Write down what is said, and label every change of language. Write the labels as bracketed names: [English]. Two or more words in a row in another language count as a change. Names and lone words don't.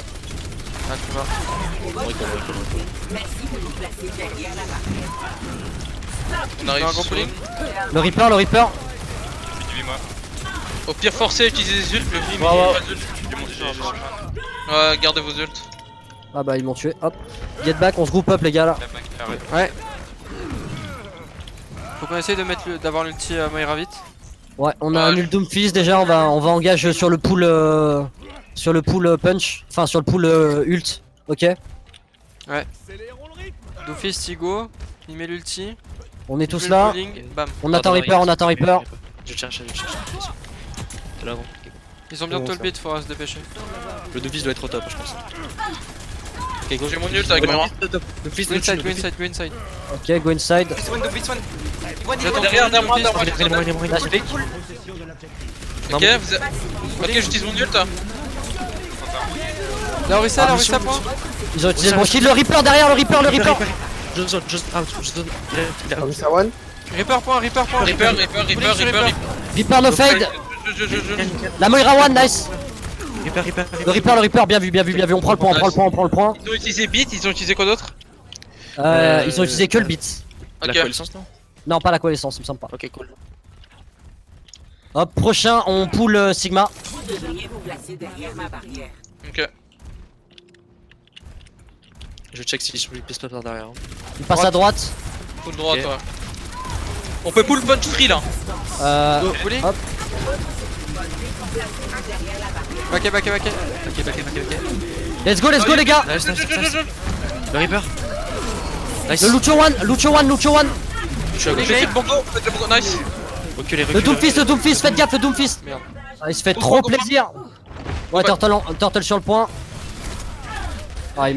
[French] Ah, tu vas. On arrive Un gros sur pulling. Le Reaper. Au pire, forcez à utiliser les ults, le vim, Ouais. pas d'ult. Ouais, gardez vos ults. Ah bah ils m'ont tué, hop. [English] Get back, [French] on se groupe up les gars là. Ouais. Faut qu'on essaye d'avoir l'ulti à Moira vite. Ouais, on a Ouais. un nul Doomfist déjà, on va engage sur le [English] pool punch, [French] enfin sur le [English] pool ult, [French] ok. Doomfist, il go. Il met l'ulti. On est tous Le là, pulling, bam. on attend Reaper, Je cherche. C'est là avant. Ils ont bientôt Bon, le beat, faudra se dépêcher. Le Doomfist doit être au top, je pense. Ok, go. J'ai mon ult avec Moira. Doomfist, [English] Go inside. [French] ok, [English] go inside. [French] J'attends Derrière moi, Il est mort. [English] Last pick. [French] Ok, ok, j'utilise mon ult. La Orisa, point. Ils ont utilisé le bon shield, le Reaper derrière, le Reaper. Je zone. Il a Orisa one. Reaper point. Reaper. [English] Reaper no fade, [French] Je. la Moira 1, nice. Reaper. Le Reaper, bien vu, on prend le point. Ils ont utilisé beat, ils ont utilisé quoi d'autre? Ils ont utilisé que le beat. La Ok. coalescence, non? Non, pas la coalescence, il me semble pas. Ok, cool. Hop, prochain, on pull Sigma. Devriez vous placer derrière ma barrière. Ok. Je check si je lui pisse pas par derrière. Il passe à droite. Full droite, Ok. ouais. On peut [English] pull punch free [French] là. Pulling. Hop. Backé. Ok. [English] Let's go [French] les gars. Nice. Le Reaper. Nice. Le Lucio one. Je suis à gauche. Faites le bongo, nice. Ok, les Le Doomfist, faites gaffe, le Doomfist. Merde. Ah, il se fait trop plaisir. Ouais, Turtle sur le point. Ah, il m'a OS.